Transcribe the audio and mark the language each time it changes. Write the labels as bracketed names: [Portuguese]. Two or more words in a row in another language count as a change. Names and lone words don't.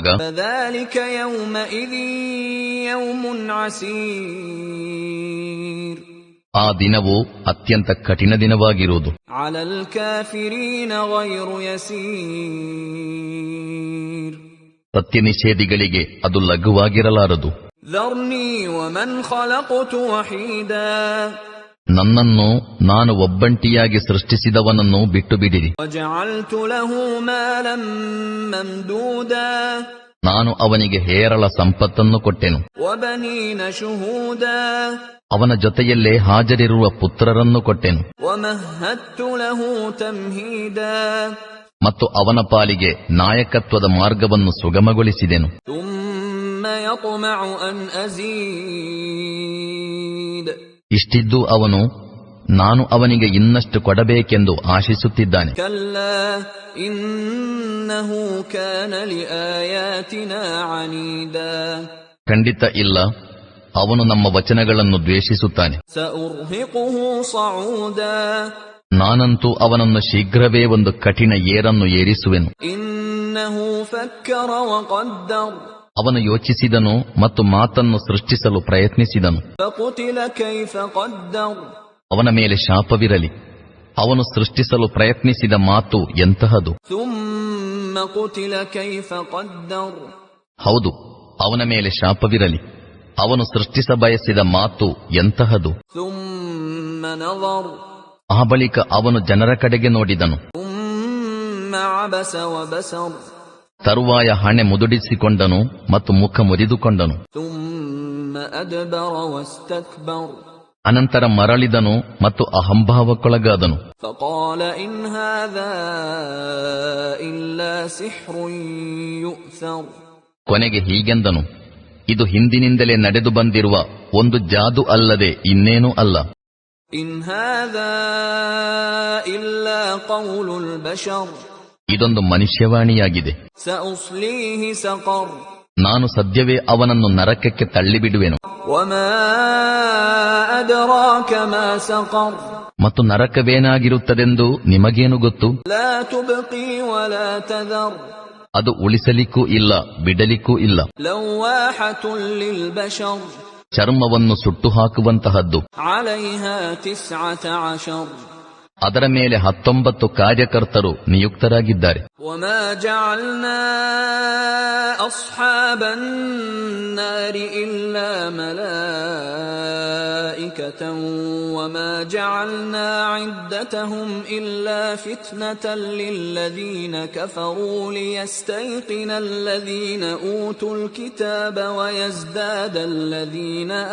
[Arabic] فذلك يومئذ يوم عسير, [Kannada] ಆ ದಿನವು ಅತ್ಯಂತ ಕಠಿಣ ದಿನವಾಗಿರುವುದು. [Arabic] على الكافرين غير يسير, [Kannada] ಸತ್ಯ ನಿಷೇಧಿಗಳಿಗೆ ಅದು ಲಘುವಾಗಿರಲಾರದು. [Arabic] ذرني ومن خلقت وحيدا, [Kannada] ನನ್ನನ್ನು ನಾನು ಒಬ್ಬಂಟಿಯಾಗಿ ಸೃಷ್ಟಿಸಿದವನನ್ನು ಬಿಟ್ಟು ಬಿಡಿರಿ. [Arabic] وجعلت له مالا ممدودا, [Kannada] ನಾನು ಅವನಿಗೆ ಹೇರಳ ಸಂಪತ್ತನ್ನು ಕೊಟ್ಟೆನು. [Arabic] وبنين شهودا, [Kannada] ಅವನ ಜೊತೆಯಲ್ಲೇ ಹಾಜರಿರುವ ಪುತ್ರರನ್ನು ಕೊಟ್ಟೆನು. [Arabic] ومهدت له تمهيدا, [Kannada] ಮತ್ತು ಅವನ ಪಾಲಿಗೆ ನಾಯಕತ್ವದ ಮಾರ್ಗವನ್ನು ಸುಗಮಗೊಳಿಸಿದೆನು. [Arabic] ثم يطمع أن أزيد, [Kannada] ಇಷ್ಟಿದ್ದು ಅವನು ನಾನು ಅವನಿಗೆ ಇನ್ನಷ್ಟು ಕೊಡಬೇಕೆಂದು ಆಶಿಸುತ್ತಿದ್ದಾನೆ. [Arabic] كلا إنه كان لآياتنا عنيدا, [Kannada] ಖಂಡಿತ ಇಲ್ಲ, ಅವನು ನಮ್ಮ ವಚನಗಳನ್ನು ದ್ವೇಷಿಸುತ್ತಾನೆ. [Arabic] سأرهقه صعودا, [Kannada] ನಾನಂತೂ ಅವನನ್ನು ಶೀಘ್ರವೇ ಒಂದು ಕಠಿಣ ಏರನ್ನು ಏರಿಸುವೆನು. [Arabic] إنه فكر وقدر, [Kannada] ಅವನು ಯೋಚಿಸಿದನು ಮತ್ತು ಮಾತನ್ನು ಸೃಷ್ಟಿಸಲು ಪ್ರಯತ್ನಿಸಿದನು. [Arabic] فقتل كيف قدر, [Kannada] ಅವನ ಮೇಲೆ ಶಾಪವಿರಲಿ, ಅವನು ಸೃಷ್ಟಿಸಲು ಪ್ರಯತ್ನಿಸಿದ ಮಾತು ಎಂತಹದು. [Arabic] ثم قتل كيف قدر, [Kannada] ಹೌದು, ಅವನ ಮೇಲೆ ಶಾಪವಿರಲಿ, ಅವನು ಸೃಷ್ಟಿಸ ಬಯಸಿದ ಮಾತು ಎಂತಹದು. [Arabic] ثم نظر, [Kannada] ಆ ಬಳಿಕ ಅವನು ಜನರ ಕಡೆಗೆ ನೋಡಿದನು. [Arabic] ثم عبس وبسر, [Kannada] ತರುವಾಯ ಹಣೆ ಮುದುಡಿಸಿಕೊಂಡನು ಮತ್ತು ಮುಖ ಮುರಿದುಕೊಂಡನು. [Arabic] ثم أدبر واستكبر, [Kannada] ಅನಂತರ ಮರಳಿದನು ಮತ್ತು ಅಹಂಭಾವಕ್ಕೊಳಗಾದನು. [Arabic] فقال إن هذا إلا سحر يؤثر, [Kannada] ಕೊನೆಗೆ ಹೀಗೆಂದನು, ಇದು ಹಿಂದಿನಿಂದಲೇ ನಡೆದು ಬಂದಿರುವ ಒಂದು ಜಾದು ಅಲ್ಲದೆ ಇನ್ನೇನೂ ಅಲ್ಲ. [Arabic] إن هذا إلا قول البشر, [Kannada] ಇದೊಂದು ಮನುಷ್ಯವಾಣಿಯಾಗಿದೆ. [Arabic] سأصليه سقر, [Kannada] ನಾನು ಸದ್ಯವೇ ಅವನನ್ನು ನರಕಕ್ಕೆ ತಳ್ಳಿಬಿಡುವೆನು. [Arabic] وما أدراك ما سقر, [Kannada] ಮತ್ತು ನರಕವೇನಾಗಿರುತ್ತದೆಂದು ನಿಮಗೇನು ಗೊತ್ತು? [Arabic] لا تبقي ولا تذر, [Kannada] ಅದು ಉಳಿಸಲಿಕ್ಕೂ ಇಲ್ಲ, ಬಿಡಲಿಕ್ಕೂ ಇಲ್ಲ. [Arabic] لواحة للبشر, [Kannada] ಚರ್ಮವನ್ನು ಸುಟ್ಟು ಹಾಕುವಂತಹದ್ದು. [Arabic] عليها 19, [Kannada] ಅದರ ಮೇಲೆ 19 ಕಾರ್ಯಕರ್ತರು ನಿಯುಕ್ತರಾಗಿದ್ದಾರೆ. [Arabic] وما جعلنا أصحاب النار إلا ملائكة وما جعلنا عدتهم إلا فتنة للذين كفروا ليستيقن الذين أوتوا الكتاب ويزداد الذين